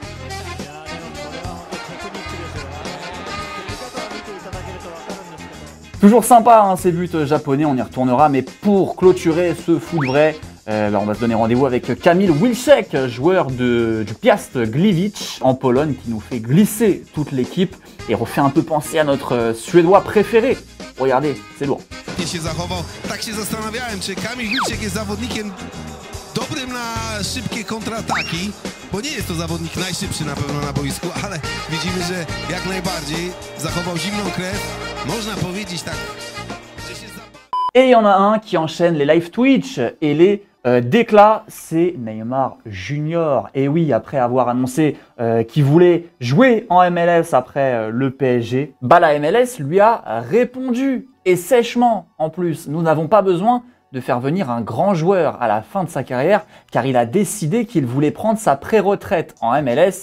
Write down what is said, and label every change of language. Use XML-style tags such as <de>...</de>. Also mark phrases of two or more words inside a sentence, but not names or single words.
<fr>Toujours sympa ces buts japonais, on y retournera. Mais pour clôturer ce foot vrai, on va se donner rendez-vous avec Kamil Wilczek, joueur du Piast Gliwice en Pologne, qui nous fait glisser toute l'équipe et refait un peu penser à notre Suédois préféré. Regardez, c'est lourd.</fr> <pl>się zachował. Tak się zastanawiałem, czy Kamil Wilczek jest zawodnikiem dobrym na szybkie kontrataki, bo nie jest to zawodnik najszybszy na pewno na boisku, ale widzimy, że jak najbardziej zachował zimną krew. Można powiedzieć tak, że się</pl> <fr>Et il y en a un qui enchaîne les live Twitch et les déclats, c'est Neymar Junior. Et oui, après avoir annoncé qu'il voulait jouer en MLS après le PSG, la MLS lui a répondu. Et sèchement en plus, nous n'avons pas besoin de faire venir un grand joueur à la fin de sa carrière car il a décidé qu'il voulait prendre sa pré-retraite en MLS.</fr>